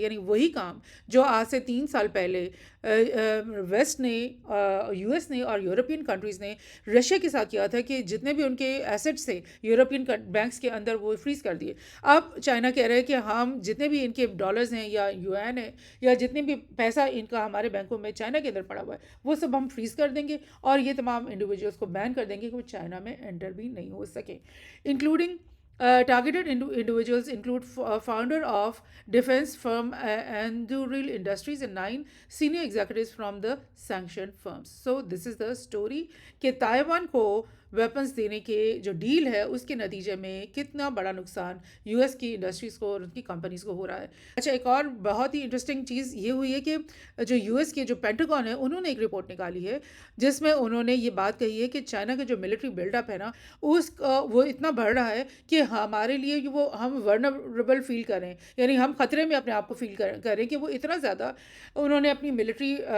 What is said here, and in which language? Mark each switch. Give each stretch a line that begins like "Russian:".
Urdu: یعنی وہی کام جو آج سے 3 سال پہلے ویسٹ نے, یو ایس نے اور یورپین کنٹریز نے رشیا کے ساتھ کیا تھا کہ جتنے بھی ان کے ایسیٹس تھے یورپین بینکس کے اندر وہ فریز کر دیے. اب چائنا کہہ رہے ہیں کہ ہم جتنے بھی ان کے ڈالرز ہیں یا یو این ہے یا جتنے بھی پیسہ ان کا ہمارے بینکوں میں چائنا کے اندر پڑا ہوا ہے وہ سب ہم فریز کر دیں گے اور یہ تمام انڈیویجولس کو بین کر دیں گے کہ وہ چائنا میں انٹر بھی نہیں ہو سکیں.
English: Including targeted individuals include founder of defense firm Anduril Industries and 9 senior executives from the sanctioned firms. So this is the story
Urdu: کہ تائیوان کو ویپنس دینے کے جو ڈیل ہے اس کے نتیجے میں کتنا بڑا نقصان یو ایس کی انڈسٹریز کو اور ان کی کمپنیز کو ہو رہا ہے. اچھا, ایک اور بہت ہی انٹرسٹنگ چیز یہ ہوئی ہے کہ جو یو ایس کے جو پینٹاگون ہے انہوں نے ایک رپورٹ نکالی ہے جس میں انہوں نے یہ بات کہی ہے کہ چائنا کا جو ملٹری بلڈ اپ ہے نا وہ اتنا بڑھ رہا ہے کہ ہمارے لیے وہ ہم ورنریبل فیل کریں, یعنی ہم خطرے میں اپنے آپ کو فیل کریں کہ وہ اتنا زیادہ انہوں نے اپنی ملٹری